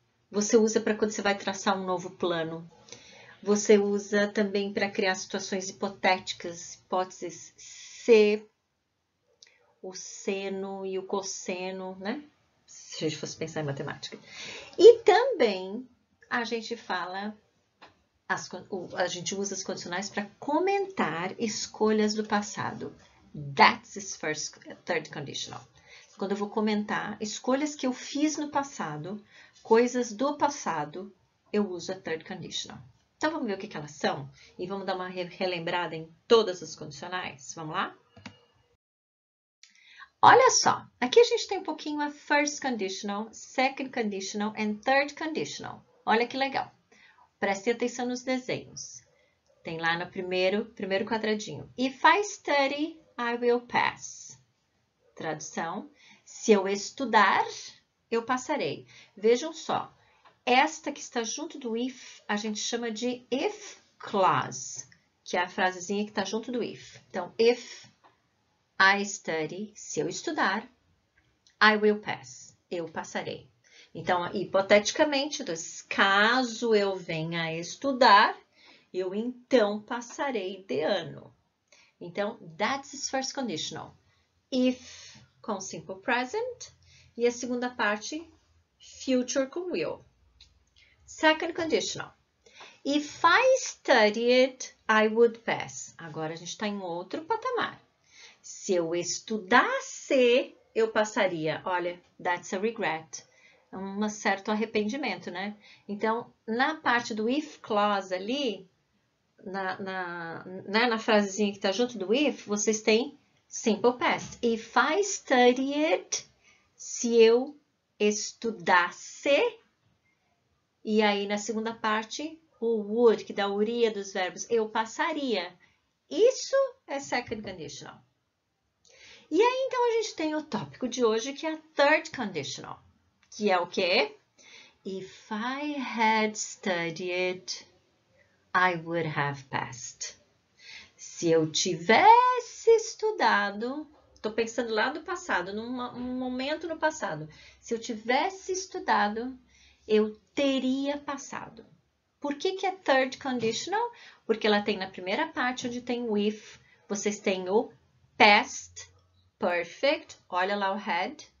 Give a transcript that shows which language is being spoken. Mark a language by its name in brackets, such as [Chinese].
[Portuguese] Você usa para quando você vai traçar um novo plano. Você usa também para criar situações hipotéticas, hipóteses se, o seno e o cosseno, né? Se a gente fosse pensar em matemática. E também a gente fala, a gente usa as condicionais para comentar escolhas do passado. [English] That's his third conditional. [Portuguese] Quando eu vou comentar escolhas que eu fiz no passado, coisas do passado, eu uso a third conditional. Então vamos ver o que elas são e vamos dar uma relembrada em todas as condicionais. Vamos lá? Olha só, aqui a gente tem um pouquinho a first conditional, second conditional and third conditional. Olha que legal. Prestem atenção nos desenhos. Tem lá no primeiro quadradinho. [English] If I study, I will pass. [Portuguese] Tradução, se eu estudar, eu passarei. Vejam só, esta que está junto do if, a gente chama de if clause, que é a frasezinha que está junto do if. Então, [English] if I study, [Portuguese] se eu estudar, [English] I will pass, [Portuguese] eu passarei. Então, hipoteticamente, caso eu venha a estudar, eu então passarei de ano. Então, [English] that's his first conditional. [Portuguese] If com simple present e a segunda parte, future com will. [English] Second conditional. If I studied, I would pass. [Portuguese] Agora a gente está em outro patamar. Se eu estudasse, eu passaria. Olha, [English] that's a regret. [Portuguese] Um certo arrependimento, né? Então, na parte do if clause ali, na frasezinha que está junto do if, vocês têm simple past. [English] If I studied, [Portuguese] se eu estudasse, e aí na segunda parte, o would, que dá a uria dos verbos, eu passaria. Isso é second conditional. E aí, então, a gente tem o tópico de hoje, que é a third conditional, que é o quê? [English] If I had studied, I would have passed. [Portuguese] Se eu tivesse estudado, estou pensando lá do passado, num momento no passado. Se eu tivesse estudado, eu teria passado. Por que é third conditional? Porque ela tem na primeira parte, onde tem o if, vocês têm o past perfect, olha lá o had.